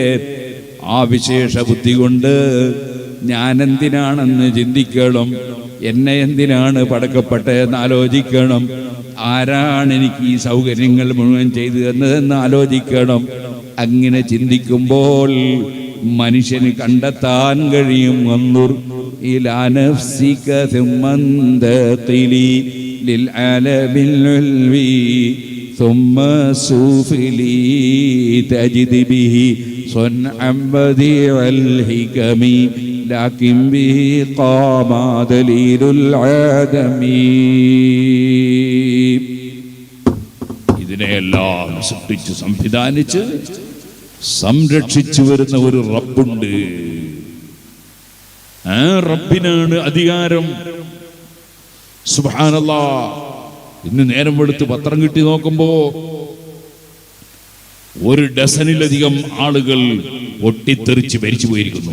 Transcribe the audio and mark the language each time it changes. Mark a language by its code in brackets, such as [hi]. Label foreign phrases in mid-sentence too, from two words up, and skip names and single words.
[ml] ആ വിശേഷ ബുദ്ധി കൊണ്ട് ഞാൻ എന്തിനാണെന്ന് ചിന്തിക്കണം, എന്നെ എന്തിനാണ് പടക്കപ്പെട്ടതെന്ന് ആലോചിക്കണം, ആരാണ് എനിക്ക് ഈ സൗകര്യങ്ങൾ മുഴുവൻ ചെയ്തു തന്നതെന്ന് ആലോചിക്കണം. അങ്ങനെ ചിന്തിക്കുമ്പോൾ മനുഷ്യന് കണ്ടെത്താൻ കഴിയും. [ar] وانظر إلى نفسك ثم انتقل للعالم العلوي ثم سوفلي تجد به صنعا بديع الحكم لكن به قام دليل العدم. [ml] ഇതിനെയെല്ലാം സൃഷ്ടിച്ച് സംവിധാനിച്ച് സംരക്ഷിച്ചു വരുന്ന ഒരു റബ്ബുണ്ട്. ആ റബ്ബിനാണ് അധികാരം. സുബ്ഹാനല്ലാഹ്, ഇന്ന് നേരം വെളുത്ത് പത്രം കിട്ടി നോക്കുമ്പോ 1 ഡസനിലധികം ആളുകൾ പൊട്ടിത്തെറിച്ച് മരിച്ചു പോയിരിക്കുന്നു.